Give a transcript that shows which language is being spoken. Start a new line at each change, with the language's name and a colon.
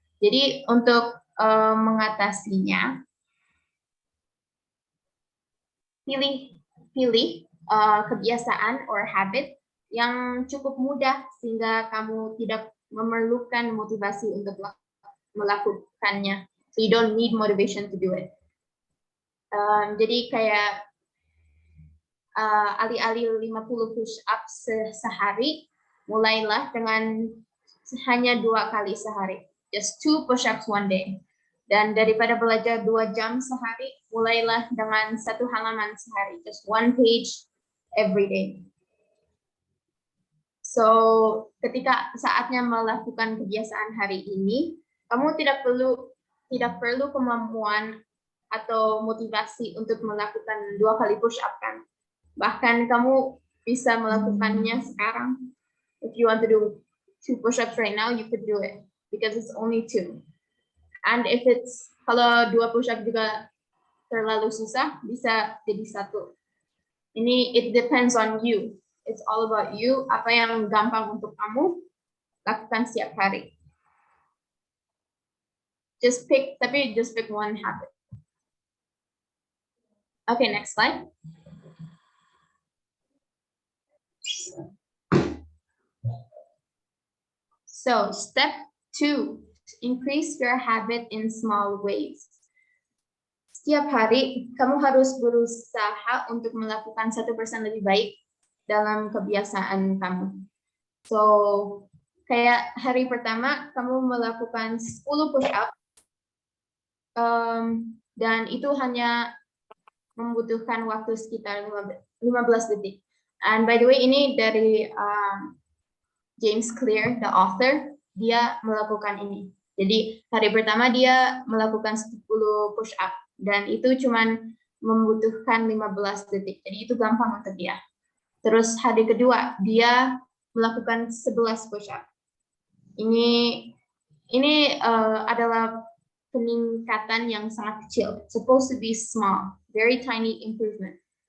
Indonesian: Jadi untuk mengatasinya, pilih kebiasaan
English: or habit
Indonesian: yang cukup mudah sehingga kamu tidak memerlukan motivasi untuk melakukannya.
English: So you don't need motivation to do it.
Indonesian: Jadi kayak alih-alih 50 push up sehari, mulailah dengan hanya 2 kali sehari.
English: Just 2 push ups one day.
Indonesian: Dan daripada belajar 2 jam sehari, mulailah dengan 1 halaman sehari.
English: Just 1 page every day.
Indonesian: So, ketika saatnya melakukan kebiasaan hari ini, kamu tidak perlu kemampuan atau motivasi untuk melakukan 2 kali push up kan. Bahkan kamu bisa melakukannya sekarang.
English: If you want to do 2 push-ups right now, you could do it because it's only 2. And if it's
Indonesian: kalau 2 push-up juga terlalu susah, bisa jadi 1. Ini
English: it depends on you. It's all about you.
Indonesian: Apa yang gampang untuk kamu, lakukan setiap hari.
English: Just pick one habit. Okay, next slide. So, step 2, increase your habit in small ways.
Indonesian: Setiap hari, kamu harus berusaha untuk melakukan 1% lebih baik dalam kebiasaan kamu. So, kayak hari pertama, kamu melakukan 10 push-up, dan itu hanya membutuhkan waktu sekitar 15 detik.
English: And by the way,
Indonesian: ini dari
English: James Clear, the author,
Indonesian: dia melakukan ini. Jadi hari pertama dia melakukan 10 push up dan itu cuman membutuhkan 15 detik. Jadi itu gampang untuk dia. Terus hari kedua dia melakukan 11 push up. Ini adalah peningkatan yang sangat kecil.
English: It's supposed to be small, very tiny improvement.